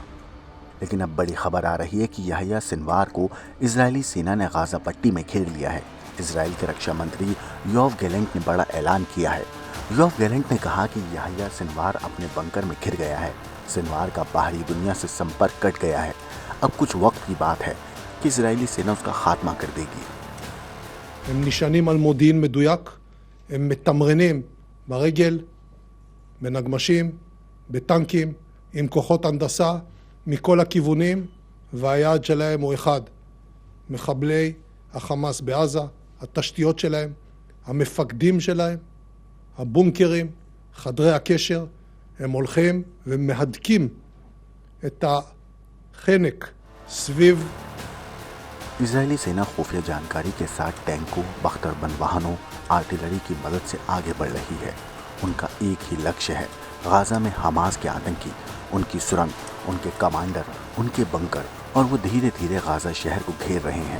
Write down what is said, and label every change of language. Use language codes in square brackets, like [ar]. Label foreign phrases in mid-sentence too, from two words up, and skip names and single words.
[hi] लेकिन अब बड़ी खबर आ रही है कि याह्या सिनवार को इजरायली सेना ने गाजा पट्टी में घेर लिया है। इजराइल के रक्षा मंत्री योव गैलेंट ने बड़ा ऐलान किया है। योव गैलेंट ने कहा कि याह्या सिनवार अपने बंकर में घिर गया है। सिनवार का बाहरी दुनिया से संपर्क कट गया है। अब कुछ वक्त की बात है कि इजरायली सेना उसका खात्मा कर देगी। [he] הם נשענים על מודיעין מדויק, הם מתמרנים ברגל, בנגמשים, בטנקים, עם כוחות הנדסה מכל הכיוונים, והיעד שלהם הוא אחד: מחבלי החמאס בעזה, התשתיות שלהם, המפקדים שלהם, הבונקרים, חדרי הקשר. הם הולכים ומהדקים את החנק סביב [hi] इजरायली सेना खुफिया जानकारी के साथ टैंकों, बख्तरबंद वाहनों, आर्टिलरी की मदद से आगे बढ़ रही है। उनका एक ही लक्ष्य है, गाजा में हमास के आतंकी, उनकी सुरंग, उनके कमांडर, उनके बंकर, और वो धीरे धीरे गाजा शहर को घेर रहे हैं।